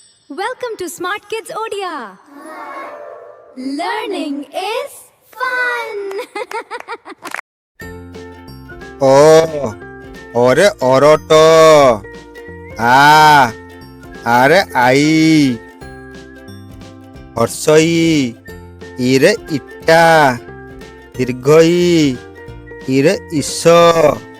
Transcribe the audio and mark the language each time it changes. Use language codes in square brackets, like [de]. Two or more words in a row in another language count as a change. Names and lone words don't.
[en] Welcome to Smart Kids Odia. Learning is fun. [or] ଅ ଅରେ ଅରଟ. ଆ ଆରେ ଆଈ. ହ୍ରସ୍ୱ ଇ ରେ ଇଟା. ଦୀର୍ଘ ଈ ରେ ଈଶ.